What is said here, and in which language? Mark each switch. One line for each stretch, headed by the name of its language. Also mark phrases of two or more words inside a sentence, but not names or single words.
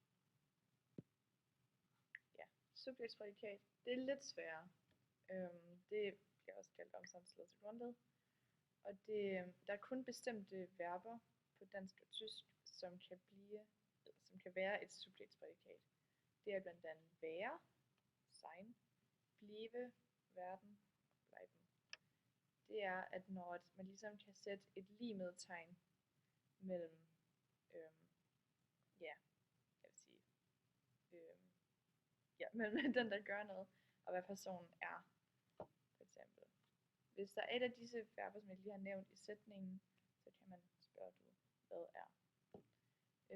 Danish: Ja, subjektsprædikat, det er lidt sværere. Det bliver også kaldt omsagsled til grundled. Og der er kun bestemte verber på dansk og tysk, som kan være et subjektsprædikat. Det er blandt andet være,
German: sein, blive, werden, bleiben.
Danish: Det er, at når man ligesom kan sætte et lig med tegn mellem, mellem den, der gør noget, og hvad personen er, for eksempel. Hvis der er et af disse verber, som jeg lige har nævnt i sætningen, så kan man spørge, hvad er.